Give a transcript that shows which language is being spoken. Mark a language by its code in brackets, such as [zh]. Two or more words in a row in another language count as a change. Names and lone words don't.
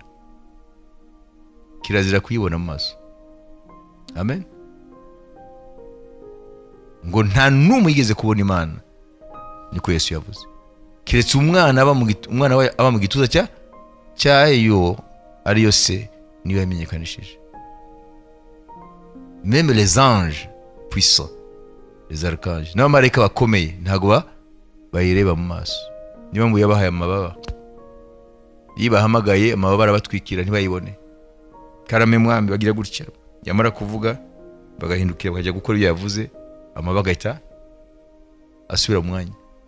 [rw] Kirazira kuyibona mu maso. Amen. Ngo nta numwe yigeze kubona Imana, niko Yesu yavuze. Kiretse umwana aba mu gituza cyayo ariyo se niwe yamenyekanishije. [fr] Même les anges puissants, les archanges, [rw] n'abamarayika bakomeye ntago bayireba mu maso. Niba mbu yabahaye amababa, yibahamagaye amababa arabatwikira ntibayibone. Karame mwami bagira gutya, yamara kuvuga bagahindukira bakajya gukora ibyo yavuze, amababa agahita asubira mu mwanya.